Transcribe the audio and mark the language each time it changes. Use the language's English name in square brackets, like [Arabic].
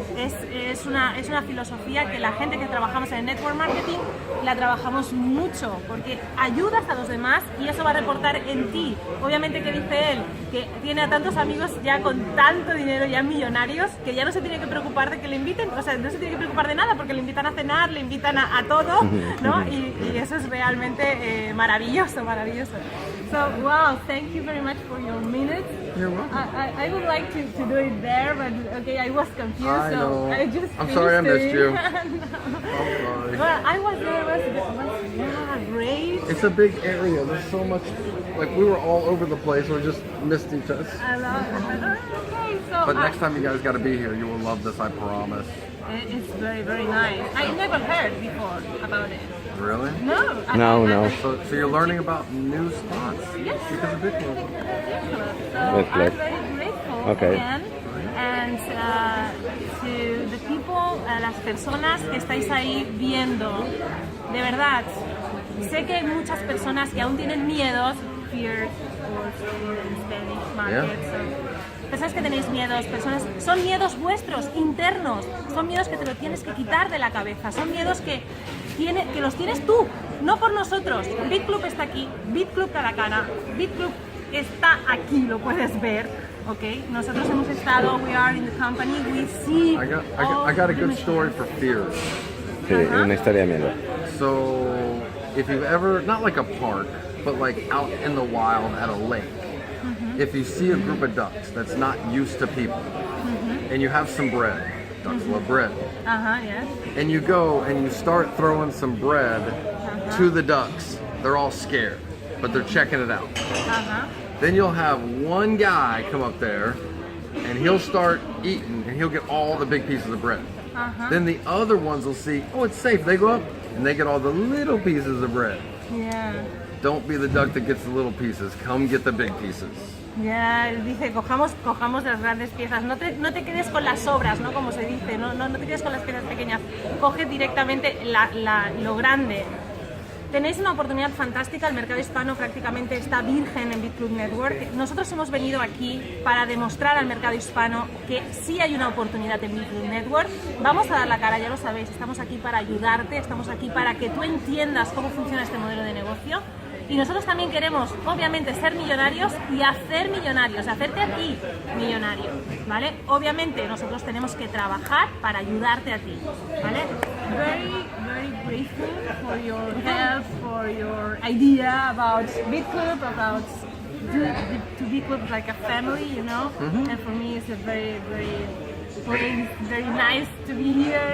[Spanish] Es una filosofía que la gente que trabajamos en el network marketing la trabajamos mucho, porque ayudas a los demás y eso va a reportar en ti. Obviamente, que dice él que tiene a tantos amigos ya con tanto dinero, ya millonarios, que ya no se tiene que preocupar de que le inviten, o sea, no se tiene que preocupar de nada porque le invitan a cenar, le invitan a todo, ¿no? Y eso es realmente maravilloso. [English] So, wow, thank you very much for your minutes. You're welcome. I would like to do it there, but okay, I was confused, so I just I'm sorry I missed you. no. I'm sorry. Well, I was there, was great. It's a big area. There's so much, like we were all over the place. We just missed each other. I love it. Okay, so But next time you guys got to be here, you will love this, I promise. it's very, very nice. I never heard before about it. Really? No. No. So you're learning about new spots Yes. because of BitClub. So BitClub. I'm very grateful Okay. again. And to the people, [Spanish] a las personas que estáis ahí viendo, de verdad, sé que hay muchas personas que aún tienen miedos, [English] fear, in Spanish market, so, [Spanish] personas que tenéis miedos, son miedos vuestros, internos, son miedos que te lo tienes que quitar de la cabeza, son miedos que los tienes tú, no por nosotros. BitClub está aquí, BitClub cara a cara, BitClub está aquí, lo puedes ver, ¿ok? Nosotros hemos estado, [English] we are in the company, we see. I got a good story for fears. [Spanish] Sí, una historia de miedo. [English] So if you've ever, not like a park, but like out in the wild at a lake, if you see a group of ducks that's not used to people, and you have some bread, ducks love bread, Yes. and you go and you start throwing some bread to the ducks, they're all scared, but they're checking it out. Then you'll have one guy come up there, and he'll start eating, and he'll get all the big pieces of bread. Then the other ones will see, oh, it's safe. They go up, and they get all the little pieces of bread. Yeah. Don't be the duck that gets the little pieces. Come get the big pieces. [Spanish] Ya, él dice, cojamos las grandes piezas, no te quedes con las sobras, ¿no? Como se dice, no te quedes con las piezas pequeñas, coge directamente lo grande. Tenéis una oportunidad fantástica, el mercado hispano prácticamente está virgen en BitClub Network. Nosotros hemos venido aquí para demostrar al mercado hispano que sí hay una oportunidad en BitClub Network. Vamos a dar la cara, ya lo sabéis, estamos aquí para ayudarte, estamos aquí para que tú entiendas cómo funciona este modelo de negocio. Y nosotros también queremos, obviamente, ser millonarios y hacer millonarios, hacerte a ti millonario, ¿vale? Obviamente, nosotros tenemos que trabajar para ayudarte a ti, ¿vale? [English] Very, very grateful for your help, for your idea about BitClub, about to BitClub like a family, you know? And for me, it's a very, very, very nice to be here.